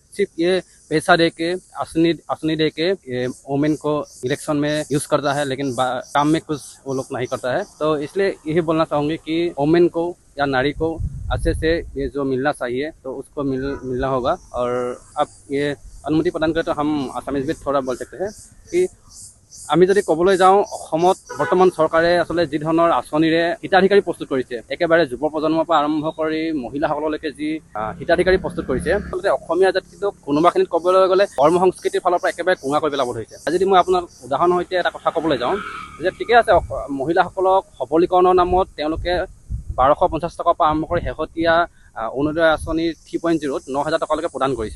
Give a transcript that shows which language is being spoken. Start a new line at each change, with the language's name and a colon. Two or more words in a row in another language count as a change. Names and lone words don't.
Hindi: सिर्फ ये पैसा दे के असनी दे के वुमेन को इलेक्शन में यूज करता है, लेकिन काम में कुछ वो लोग नहीं करता है। तो इसलिए यही बोलना चाहूंगी कि वुमेन को या नारी को अच्छे से ये जो मिलना चाहिए तो उसको मिलना होगा। और अब ये अनुमति प्रदान करे तो हम आसामीज भी थोड़ा बोल सकते हैं कि
Assamese: আমি যদি ক'বলৈ যাওঁ, অসমত বৰ্তমান চৰকাৰে আচলতে যি ধৰণৰ আঁচনিৰে হিতাধিকাৰী প্ৰস্তুত কৰিছে, একেবাৰে যুৱ প্ৰজন্মৰ পৰা আৰম্ভ কৰি মহিলাসকললৈকে যি হিতাধিকাৰী প্ৰস্তুত কৰিছে, আচলতে অসমীয়া জাতিটোক কোনোবাখিনিত ক'বলৈ গ'লে কৰ্ম সংস্কৃতিৰ ফালৰ পৰা একেবাৰে কোঙা কৰি পেলাব ধৰিছে। যদি মই আপোনাক উদাহৰণৰ সৈতে এটা কথা ক'বলৈ যাওঁ যে ঠিকে আছে, মহিলাসকলক সবলীকৰণৰ নামত তেওঁলোকে 1250 টকাৰ পৰা আৰম্ভ কৰি শেহতীয়া অৰুণোদয় আঁচনিৰ 3.0 9,000 টকালৈকে প্ৰদান কৰিছে।